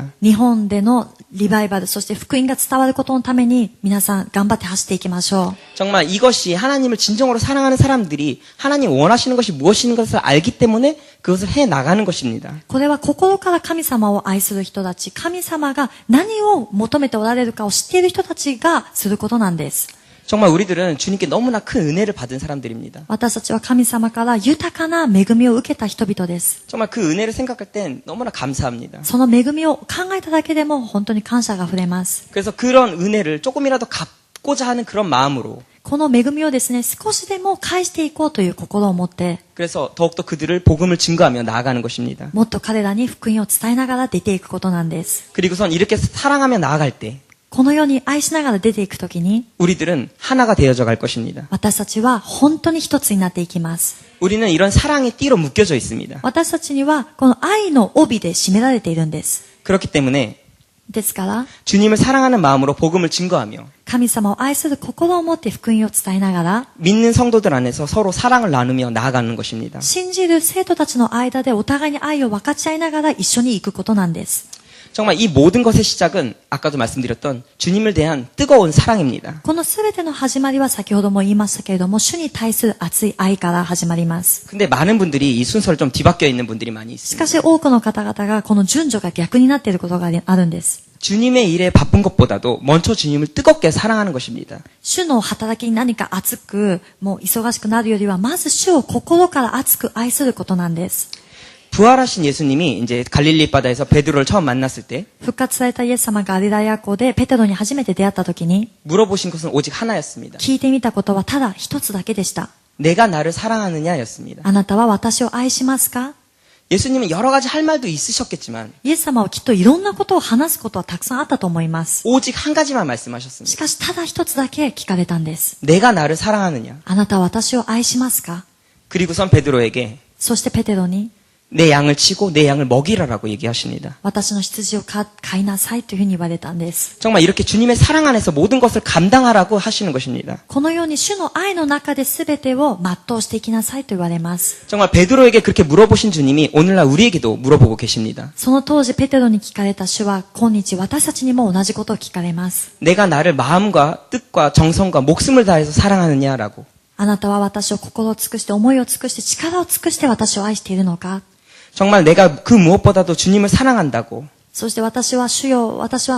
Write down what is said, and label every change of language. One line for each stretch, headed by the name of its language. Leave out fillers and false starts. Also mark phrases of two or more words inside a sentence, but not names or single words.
Japanese: 日本でのリバイバル、そして福音が伝わることのために皆さん頑張って走っていきましょう。
Korean: 정말 이것이 하나님을 진정으로 사랑하는 사람들이 하나님 원하시는 것이 무엇인 것을 알기 때문에 그것을 해 나가는 것입니다.
Japanese: これは心から神様を愛する人たち、神様が何を求めておられるかを知っている人たちがすることなんです。
Korean: 정말 우리들은 주님께 너무나 큰 은혜를 받은 사람들입니다.
Japanese: 私たちは神様から豊かな恵みを受けた人々です。
Korean: 정말 그 은혜를 생각할 땐 너무나 감사합니다.
Japanese: その恵みを考えただけでも本当に感謝が溢れます。
Korean: 그래서 그런 은혜를 조금이라도 갚고자 하는 그런 마음으로
Japanese: この恵みをですね、少しでも返していこうという心を持って、
Korean: 그래서 더욱더 그들을 복음을 증거하며 나아가는 것입니다.
Japanese: もっと彼らに福音を伝えながら出ていくことなんです。
Korean: 그리고선 이렇게 사랑하며 나아갈 때
Japanese: このように愛しながら出ていくときに、
Korean: 우리들은 하나가 되어져 갈 것입니다.
Japanese: 私たちは本当に一つになっていきます。
Korean: 우리는 이런 사랑의 띠로 묶여져 있습니다.
Japanese: 私たちにはこの愛の帯で締められているんです。
Korean: 그렇기 때문에
Japanese: ですから、
Korean: 주님을 사랑하는 마음으로 복음을 증거하며
Japanese: 神様を愛する心を持って福音を伝えながら、
Korean: 믿는 성도들 안에서 서로 사랑을 나누며 나아가는 것입니다.
Japanese: 信じる生徒たちの間でお互いに愛を分かち合いながら一緒に行くことなんです。
Korean: 정말 이 모든 것의 시작은 아까도 말씀드렸던 주님을 대한 뜨거운 사랑입니다.
Japanese: このすべての始まりは先ほども言いましたけれども、主に対する熱い愛から始まります。
Korean: 근데 많은 분들이 이 순서를 좀 뒤바뀌어 있는 분들이 많이
Japanese: し
Korean: 있습니다.
Japanese: かし多くの方々がこの順序が逆になっていることがあるんです。
Korean: 주님의 일에 바쁜 것보다도 먼저 주님을 뜨겁게 사랑하는 것입니다.
Japanese: 主の働きに何か熱く、もう忙しくなるよりは、まず主を心から熱く愛することなんです。
Korean: 부활하신 예수님이 이제 갈릴리 바다에서 베드로를 처음 만났을 때
Japanese: 復活されたイエス様がガリラヤ湖でペテロに初めて出会った時に、
Korean: 물어보신 것은 오직 하나였습니다.
Japanese: 聞いてみたことはただ一つだけでした。
Korean: 내가 나를 사랑하느냐였습니다.
Japanese: あなたは私を愛しますか？
Korean: 예수님은 여러 가지 할 말도 있으셨겠지만
Japanese: イエス様はきっといろんなことを話すことはたくさんあったと思います。
Korean: 오직 한 가지만
Japanese: し
Korean: 말씀하셨습니다.
Japanese: かしただ一つだけ聞かれたんです。
Korean: 내가 나를 사랑하느냐.
Japanese: あなたは私を愛しますか？
Korean: 그리고선 베드로에게
Japanese: そしてペテロに、
Korean: 내 양을 치고 내 양을 먹이라라고 얘기하십니다.
Japanese: 私の羊を飼いなさいというふうに言われたんです。
Korean: 정말 이렇게 주님의 사랑 안에서 모든 것을 감당하라고 하시는 것입니다.
Japanese: このように主の愛の中で全てを全うしていきなさいと言われます。
Korean: 정말 베드로에게 그렇게 물어보신 주님이 오늘날 우리에게도 물어보고 계십니다.
Japanese: その当時ペテロに聞かれた主は今日私たちにも同じことを聞かれます。
Korean: 내가 나를 마음과 뜻과 정성과 목숨을 다해서 사랑하느냐라고.
Japanese: あなたは私を心を尽くして思いを尽くして力を尽くして私を愛しているのか？
Korean: 정말 내가 그 무엇보다도 주님을 사랑한다고.